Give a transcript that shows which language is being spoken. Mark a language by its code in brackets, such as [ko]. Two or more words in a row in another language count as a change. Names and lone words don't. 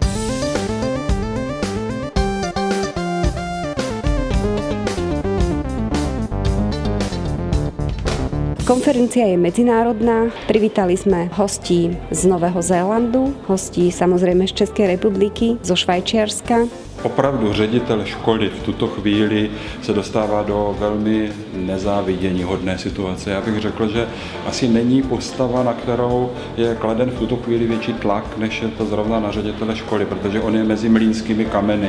[sk] Konferencia je medzinárodná. Privítali sme hostí z Nového Zélandu, hostí samozrejme z Českej republiky, zo Švajčiarska. [cs] Opravdu ředitel školy v tuto chvíli se dostává do velmi nezáviděníhodné situace. Já bych řekl, že asi není postava, na kterou je kladen v tuto chvíli větší tlak, než je to zrovna na ředitele školy, protože on je mezi mlýnskými kameny.